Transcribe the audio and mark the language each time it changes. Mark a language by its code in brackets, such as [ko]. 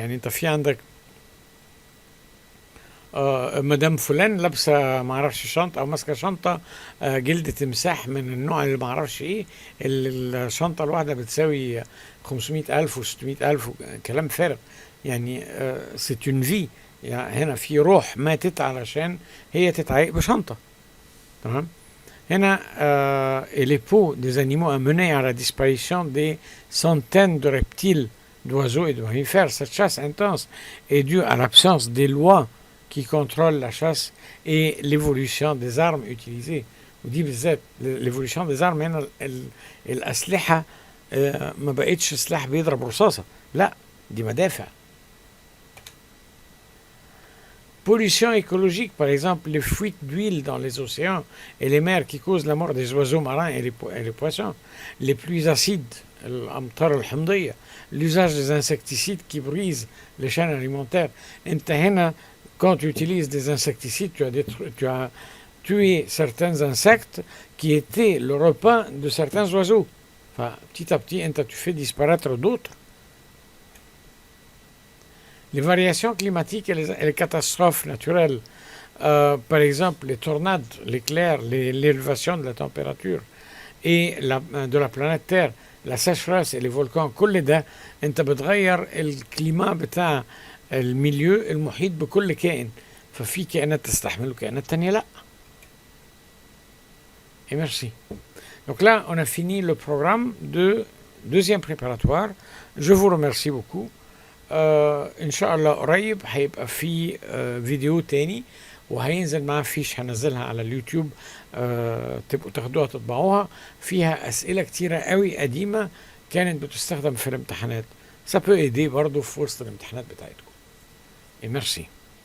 [ar] يعني انت في عندك مدام فلان لابسه ما اعرفش شنطه او ماسكه شنطه جلد تمساح من النوع اللي ما اعرفش ايه، الشنطه الواحده بتساوي 500,000 و600,000 كلام فارغ. [fr] يعني c'est une vie. [ar] يعني هنا في روح ماتت علشان هي تتعايق بشنطه. تمام؟ هنا [fr] et les peaux des animaux a mené à la disparition des centaines de reptiles, d'oiseaux et de mammifères. Cette chasse intense est due à l'absence des lois qui contrôlent la chasse et l'évolution des armes utilisées. [ar] ودي بالذات [fr] l'évolution des armes [ar] هنا الأسلحة ما بقتش سلاح بيضرب رصاصة، لا دي مدافع. [fr] Pollution écologique, par exemple, les fuites d'huile dans les océans et les mers qui causent la mort des oiseaux marins et les poissons, les pluies acides, [ar] الأمطار الحمضية, [fr] l'usage des insecticides qui brisent les chaînes alimentaires. [ar] انت هنا [fr] quand tu utilises des insecticides, tu as tué certains insectes qui étaient le repas de certains oiseaux. Enfin, petit à petit, tu fais disparaître d'autres. Les variations climatiques et les catastrophes naturelles, par exemple les tornades, l'éclair, l'élévation de la température et de la planète Terre, la sécheresse et les volcans, [ar] كل ده انت بتغير الكليما بتاع الميليو المحيط بكل كائن. ففي كائنات تستحمل وكائنات تانية لا. [fr] Et merci. Donc là, on a fini le programme de deuxième préparatoire. Je vous remercie beaucoup. [ar] ان شاء الله قريب هيبقى في فيديو تاني وهينزل معاه فيش هنزلها على اليوتيوب، تبقوا تاخدوها تطبعوها، فيها اسئله كتيره قوي قديمه كانت بتستخدم في الامتحانات. [fr] ça peut aider [ar] برضه في وسط الامتحانات بتاعتكم. [fr] et merci.